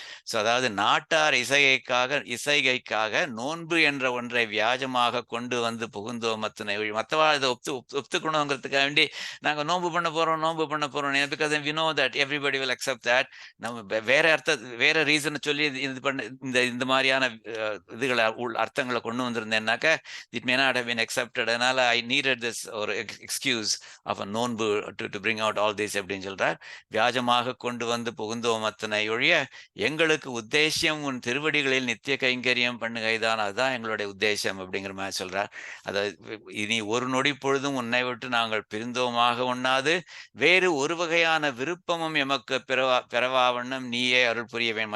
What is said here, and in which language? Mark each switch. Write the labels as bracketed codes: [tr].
[ta] So அதாவது நாட்டார் இசைகைக்காக நோன்பு என்ற ஒன்றை வியாஜமாக கொண்டு வந்து புகுந்தோம் மற்றவா இதை ஒத்துக்கணுங்கிறதுக்காக வேண்டி நாங்கள் நோன்பு பண்ண போறோம் [en] Because we know that everybody will accept that. [ta] நம்ம வேற ரீசனை சொல்லி இது பண்ண இந்த மாதிரியான இதுகளை அர்த்தங்களை கொண்டு வந்திருந்தேன்னாக்க [en] it may not have been accepted. அதனால I needed this ஒரு excuse of a நோன்பு to bring out all this [ta] அப்படின்னு சொல்றார். வியாஜமாக கொண்டு வந்து புகுந்தோம் அத்தனை ஒழிய எங்களுக்கு உத்தேசியம் உன் திருவடிகளில் நித்திய கைங்கரியம் பண்ணுகைதான், அதுதான் எங்களுடைய உத்தேசம் அப்படிங்கிற மாதிரி சொல்றார். அதாவது இனி ஒரு நொடி பொழுதும் உன்னை விட்டு நாங்கள் பிரிந்தோமாக உண்ணாது, வேறு ஒரு வகையான விருப்பமும் எமக்கு பிறவாவண்ணம் நீயே அருள் புரிய வேண்டும்.